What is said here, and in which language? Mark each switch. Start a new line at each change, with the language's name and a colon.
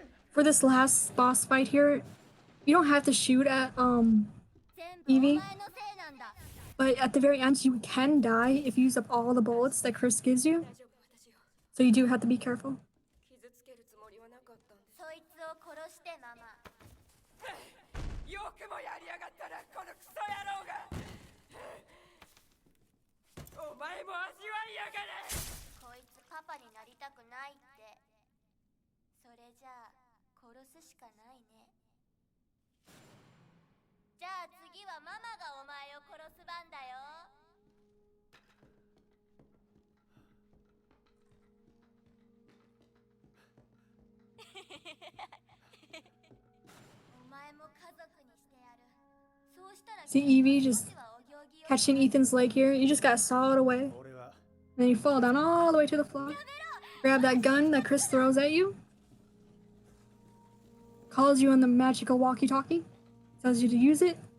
English: For this last boss fight here, you don't have to shoot at Evie, but at the very end you can die if you use up all the bullets that Chris gives you. So you do have to be careful.
Japanese: そいつを殺してママ。よくもやりやがったな、このクソ野郎が。お前も味わいやがれ。こいつパパになりたくないって。それじゃあ殺すしかないね。じゃあ次はママがお前を殺す番だよ。お前も家族にしてやる。そうしたら
English: See Evie just catching Ethan's leg here. You just gotta saw it away. Then you fall down all the way to the floor. Grab that gun that Chris throws at you. Calls you on the magical walkie-talkie. Tells you to use it.